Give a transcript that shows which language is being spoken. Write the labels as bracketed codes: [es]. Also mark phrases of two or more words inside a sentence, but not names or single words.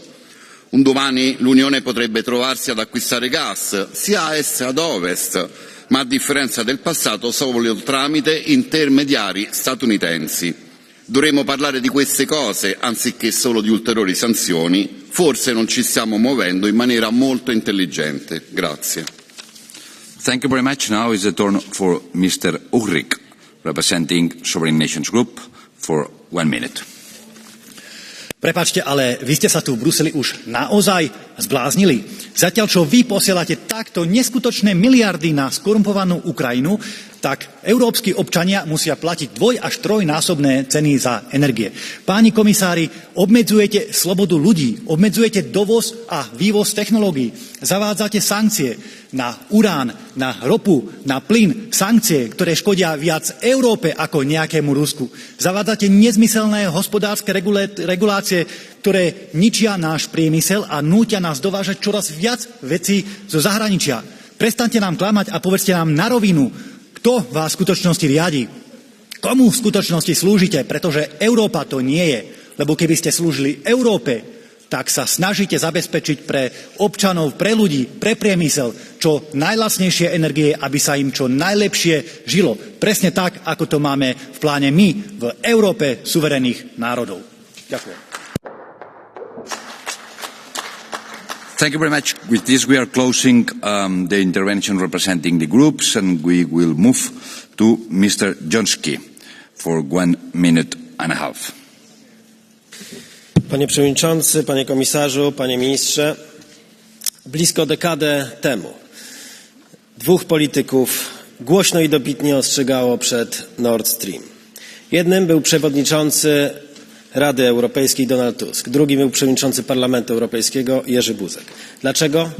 [it] Un domani l'Unione potrebbe trovarsi ad acquistare gas, sia a est ad ovest, ma a differenza del passato solo tramite intermediari statunitensi. Dovremmo parlare di queste cose anziché solo di ulteriori sanzioni. Forse non ci stiamo muovendo in maniera molto intelligente. Grazie. [en] Thank you very much. Now is the turn for Mr. Ulrich, representing Sovereign Nations Group, for 1 minute. [sk] Prepáčte, ale vy ste sa tu v Bruseli už naozaj zbláznili. Zatiaľ, čo vy posielate takto neskutočné miliardy na skorumpovanú Ukrajinu, tak európski občania musia platiť 2- až 3-násobné ceny za energie. Páni komisári, obmedzujete slobodu ľudí, obmedzujete dovoz a vývoz technológií, zavádzate sankcie na urán, na ropu, na plyn, sankcie, ktoré škodia viac Európe ako nejakému Rusku. Zavádzate nezmyselné hospodárske regulácie, ktoré ničia náš priemysel a nútia nás dovážať čoraz viac vecí zo zahraničia. Prestaňte nám klamať a povedzte nám na rovinu, kto vás v skutočnosti riadi. Komu v skutočnosti slúžite, pretože Európa to nie je. Lebo keby ste slúžili Európe, tak sa snažíte zabezpečiť pre občanov, pre ľudí, pre priemysel čo najlacnejšie energie, aby sa im čo najlepšie žilo. Presne tak, ako to máme v pláne my v Európe suverénnych národov. Ďakujem. [en] Thank you very much. With this, we are closing the intervention representing the groups, and we will move to Mr. Jonski for 1 minute and a half. [pl] Panie Przewodniczący, Panie Komisarzu, Panie Ministrze, blisko dekadę temu 2 polityków głośno i dobitnie ostrzegało przed Nord Stream. Jednym był przewodniczący Rady Europejskiej Donald Tusk, drugim był przewodniczący Parlamentu Europejskiego Jerzy Buzek.